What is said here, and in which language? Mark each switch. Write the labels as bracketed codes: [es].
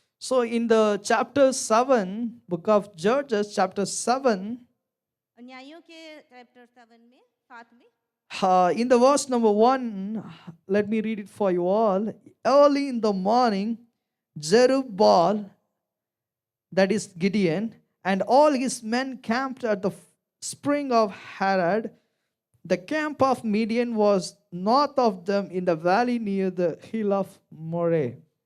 [en] So in the chapter 7, book of Judges, chapter 7, [hi] न्यायों के chapter 7 में 7 में [en] in the verse number 1, let me read it for you all. Early in the morning, Jerubbaal, that is Gideon, and all his men camped at the spring of Harod. The camp of Midian was north of them in the valley near the hill of Moreh.